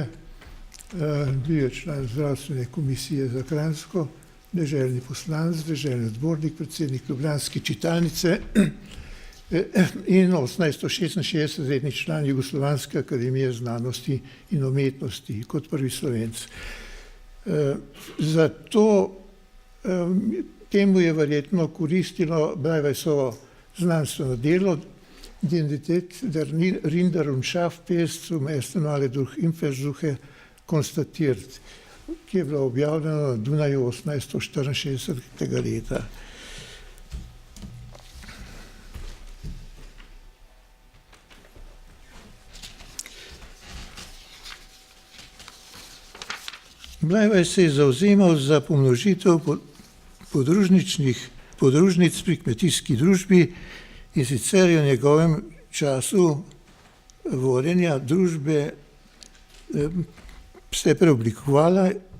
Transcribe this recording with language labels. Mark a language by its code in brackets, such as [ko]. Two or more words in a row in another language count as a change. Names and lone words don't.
[sl] Bil je član zdravstvene komisije za Kranjsko, deželni poslanec, deželni odbornik, predsednik ljubljanske čitalnice in 1866 redni član Jugoslovanske akademije znanosti in umetnosti kot prvi Slovenec. Zato temu je verjetno koristilo Bleiweissovo znanstveno delo [de] Identität der Rinder- und Schafpest zum ersten Male durch Impfversuche konstatiert, [sl] ki je bilo objavljeno na Dunaju 1864. leta. Bleiweiss se je zavzemal za pomnožitev podružnic pri kmetijski družbi in sicer je v njegovem času vodenja družbe se je preoblikovala